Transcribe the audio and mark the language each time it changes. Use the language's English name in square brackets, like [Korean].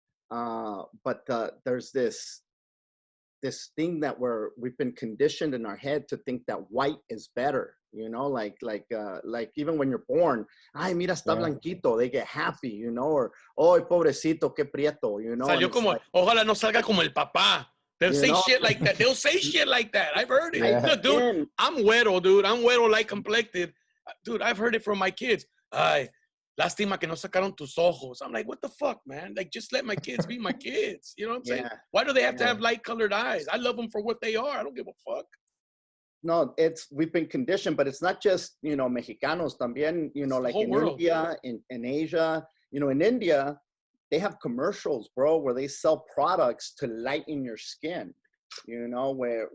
[English] But there's this thing that we've been conditioned in our head to think that white is better, like even when you're born, ay, mira, está blanquito, they get happy, or, oh, pobrecito, qué prieto, [Spanish] Salió como, like, ojalá no salga como el papá. [English] They'll say shit like that. They'll say shit like that. I've heard it. Yeah. Look, dude, I'm güero, dude. I'm güero, light complected. Dude, I've heard it from my kids. [Spanish] Ay, lástima que no sacaron tus ojos. [English] I'm like, what the fuck, man? Like, just let my kids be my kids. You know what I'm saying? Why do they have to have light-colored eyes? I love them for what they are. I don't give a fuck. No, we've been conditioned, but it's not just, Mexicanos. También, like in world. India, in Asia. In India, they have commercials, bro, where they sell products to lighten your skin, where